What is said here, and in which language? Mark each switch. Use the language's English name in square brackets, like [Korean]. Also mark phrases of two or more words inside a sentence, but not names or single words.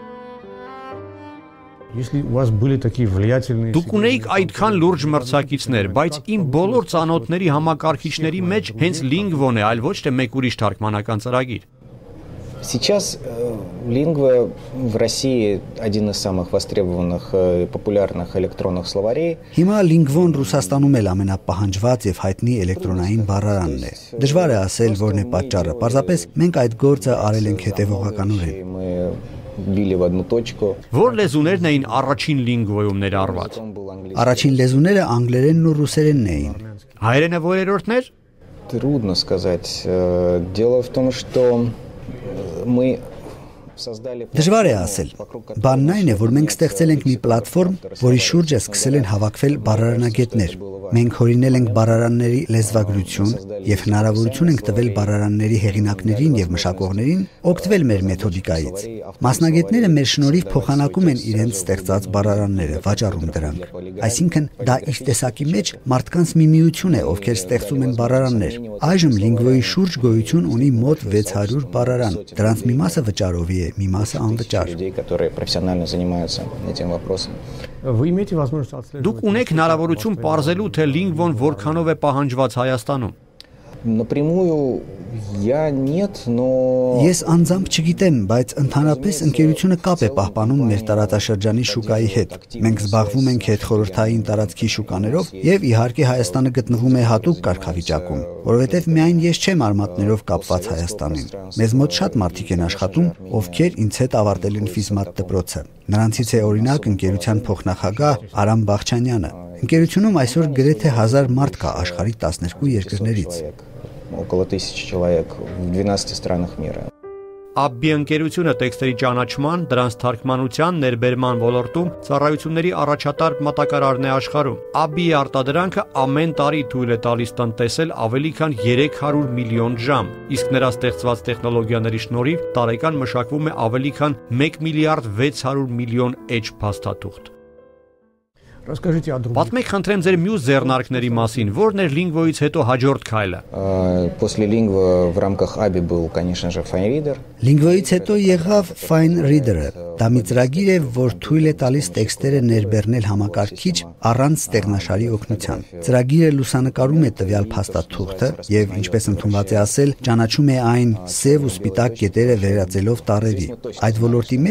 [Armenian] Դուք ունեիք այդքան լուրջ մրցակիցներ, բայց իմ բոլոր ծանոթների համակարգիչների մեջ հենց Lingvo-ն է, այլ ոչ թե մեկ ուրիշ թարգմանական ծրագիր։ [Russian] Сейчас Lingvo в России один из самых востребованных и популярных электронных словарей. [Armenian] Հիմա Lingvo-ն Ռուսաստանում էլ ամենապահանջված եւ հայտնի էլեկտրոնային բառարանն է։ Դժվար է ասել, որն է պատճառը։ Պարզապես մենք այդ գործը արել ենք հետևողականորեն։ [Russian] Мы били в одну точку. [Armenian] Որ лեզուներն էին առաջին Lingvo-ում ներառված։ Առաջին լեզուները անգլերենն ու ռուսերենն էին։ Հայերենը որերորդն էր։ [Russian] Трудно сказать. Дело в том, что мы создали. [Armenian] Դժվար է ասել։ Բանն այն է, որ մենք ստեղծել ենք մի պլատֆորմ, որի շուրջը սկսել են հավաքվել բառարանագետներ։ Մենք հորինել ենք բառարանների լեզվագրություն եւ հնարավորություն ենք տվել բառարանների հեղինակներին եւ մշակողներին օգտվել մեր մեթոդիկայից։ Մասնագետները մեր շնորհիվ փոխանակում են իրենց ստեղծած բառարանները, վաճառում դրանք։ Այսինքն դա իր տեսակի մեջ մարդկանց մի միություն է, ովքեր ստեղծում են բառարաններ։ Այժմ Lingvo-ի շուրջ գոյություն ունի մոտ 600 բառարան։ Դրանց մի մասը վճարովի է, մի մասը անվճար։ Դուք ունեք հնարավորություն պարզելու, թե Lingvo-ն որքանով է պահանջված Հայաստանում։ [Russian] Напрямую я нет, но [Armenian] Ես անձամբ չգիտեմ, բայց ընդհանրապես ընկերությունը կապ է պահպանում մեր տարածաշրջանի շուկայի հետ։ Մենք զբաղվում ենք հետխորհրդային տարածքի շուկաներով եւ իհարկե Հայաստանը գտնվում է հատուկ կարգավիճակում, որովհետեւ միայն ես չեմ արմատներով կապված Հայաստանին։ Մեզ մոտ շատ մարդիկ են աշխատում, ովքեր ինձ հետ ավարտել են ֆիզմատ դպրոցը։ Նրանցից է օրինակ ընկերության փոխնախագահ Արամ Բաղչանյանը։ Ընկերությունում այսօր գրեթե 1000 մարդ կա աշխարհի 12 երկրներից։ [Russian] около 1000 человек в 12 странах мира. [Armenian] ABBI ընկերությունը տեքստերի ճանաչման, դրանց թարգմանության, ներբերման ոլորտում ծառայությունների առաջատար մատակարարն է աշխարհում։ ABBI-ի արտադրանքը ամեն տարի թույլ է տալիս տնտեսել ավելի քան 300 միլիոն ժամ, իսկ նրա ստեղծված տեխնոլոգիաների շնորհիվ տարեկան մշակվում է ավելի քան 1 միլիարդ 600 միլիոն էջ փաստաթուղթ։ Պատմեք խնդրեմ ձեր մյուս ձեռնարկների մասին, որն էր Lingvo-ից հետո հաջորդ քայլը։ [Russian] После Lingvo в рамках ABBI был, конечно же, FineReader. [Armenian] Lingvo-ից հետո եղավ FineReader-ը։ Դա մի ծրագիր է, որ թույլ է տալիս տեքստերը ներբեռնել համակարգիչ առանց ստեղնաշարի օգնության։ Ծրագիրը լուսանկարում է տվյալ փաստաթուղթը եւ, ինչպես ընդունված է ասել, ճանաչում է այն սև ու սպիտակ կետերը վերածելով տառերի։ Այդ ոլորտի մեջ